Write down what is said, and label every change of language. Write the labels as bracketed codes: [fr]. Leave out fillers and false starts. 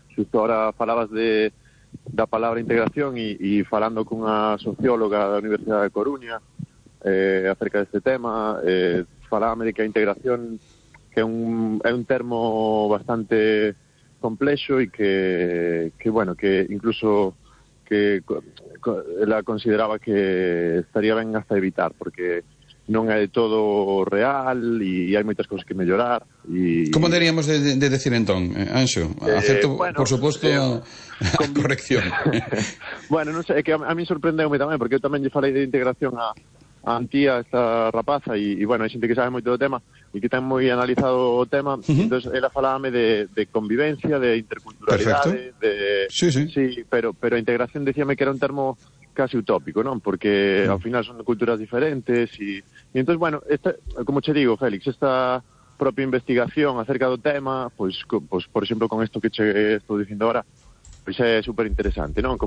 [gl] Xusto ahora falabas da palabra integración e falando cunha socióloga da Universidade da Coruña acerca deste tema, falábame de que a integración que é un termo bastante complexo e que incluso que la consideraba que estaría ben hasta evitar, porque non é todo real e hai moitas cousas que mellorar. Como deberíamos de decir entón, Anxo? Acepto, bueno, por suposto, a corrección. Bueno, non sei, é que a mí sorprendeu-me tamén, porque eu tamén lle falei de integración a Antía, esta rapaza, e bueno, hai xente que sabe moito do tema e que ten moi analizado o tema. Entón, ela falábame de convivencia, de interculturalidade. Perfecto. De, sí, sí. Sí, pero a integración decíame que era un termo casi utópico, ¿no? [es] Porque al final son culturas diferentes y entonces, bueno, como te digo, Félix, esta propia investigación acerca del tema, pues por ejemplo, con esto que estoy diciendo ahora, pues es súper interesante, ¿no?